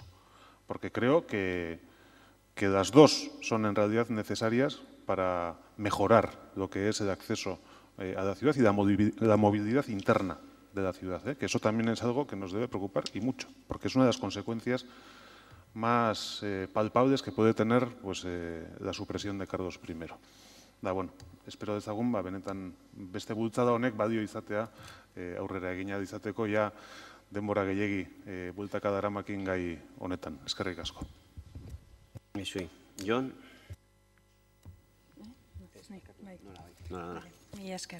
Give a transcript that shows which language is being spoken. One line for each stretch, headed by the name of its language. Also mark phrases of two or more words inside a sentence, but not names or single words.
Spanish: Porque creo que las dos son en realidad necesarias para mejorar lo que es el acceso a la ciudad y la movilidad interna de la ciudad, que eso también es algo que nos debe preocupar y mucho, porque es una de las consecuencias más palpables que puede tener la supresión de Carlos I.
Basque: Da, bueno, espero dezagun, benetan beste bultzada honek badio izatea, aurrera egina izateko, ja denbora gehiegi bueltaka daramakin gai honetan. Eskerrik asko. Jon? Mila esker.